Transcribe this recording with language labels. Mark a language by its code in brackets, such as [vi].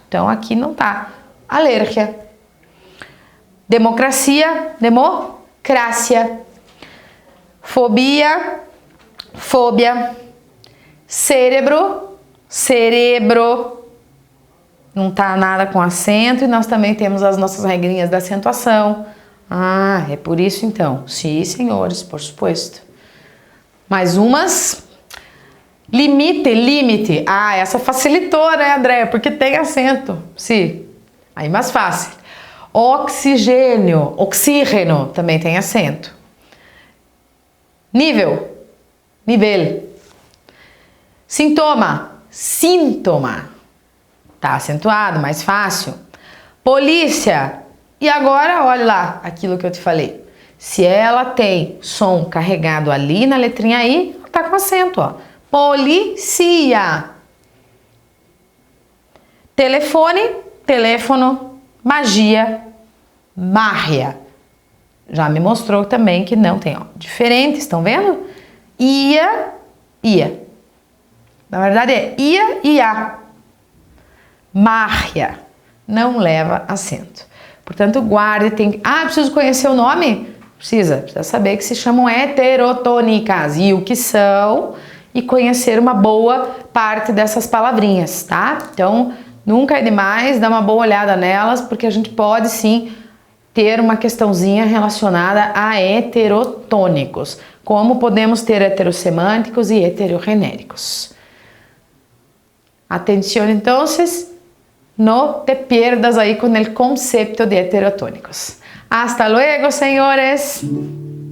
[pt] Então, aqui não tá. Alérgia. Democracia, democrácia. fobia, fobia, cérebro, cerebro, não tá nada com acento, e nós também temos as nossas regrinhas da acentuação. Ah, é por isso então. Sim, senhores, [es] por supuesto. [pt] Mais umas. Limite, limite. Ah, essa facilitou, né, Andréia? Porque tem acento. Sim. Aí mais fácil. Oxigênio, oxígeno também tem acento. Nível, nível. Sintoma, síntoma. Tá acentuado, mais fácil. Polícia. E agora, olha lá aquilo que eu te falei. Se ela tem som carregado ali na letrinha I, ela tá com acento, ó. Polícia. Telefone, teléfono, magia, mágia. Já me mostrou também que não tem, ó. Diferente, estão vendo? Ia, ia. Na verdade é ia e a. Mágia. Não leva acento. Portanto, guarde, tem... Ah, preciso conhecer o nome? Precisa saber que se chamam heterotônicas e o que são e conhecer uma boa parte dessas palavrinhas, tá? Então, nunca é demais dar uma boa olhada nelas, porque a gente pode sim ter uma questãozinha relacionada a heterotônicos, como podemos ter heterossemânticos e heterogenéricos. [es] Atención entonces, no te pierdas ahí con el concepto de heterotônicos. Hasta luego, señores.